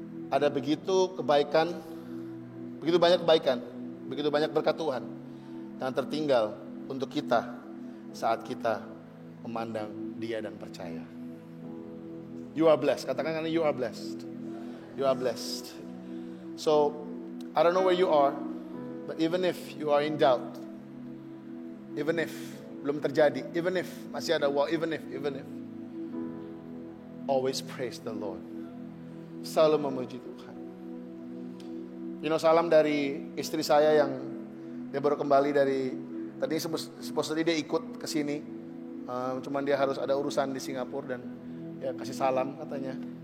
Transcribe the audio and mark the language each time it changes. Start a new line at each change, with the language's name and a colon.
Indonesian: Ada begitu banyak kebaikan, begitu banyak berkat Tuhan yang tertinggal untuk kita saat kita memandang Dia dan percaya.
English: You are blessed.
Indonesian: Katakan karena
English: you are blessed. You are blessed. So, I don't know where you are, but even if you are in doubt, even if
Indonesian: belum terjadi,
English: even if
Indonesian: masih ada
English: even if, always praise the Lord.
Indonesian: Selalu memuji Tuhan. Salam dari istri saya yang dia baru kembali dari, tadi supposedly dia ikut ke sini, cuman dia harus ada urusan di Singapura dan ya kasih salam katanya.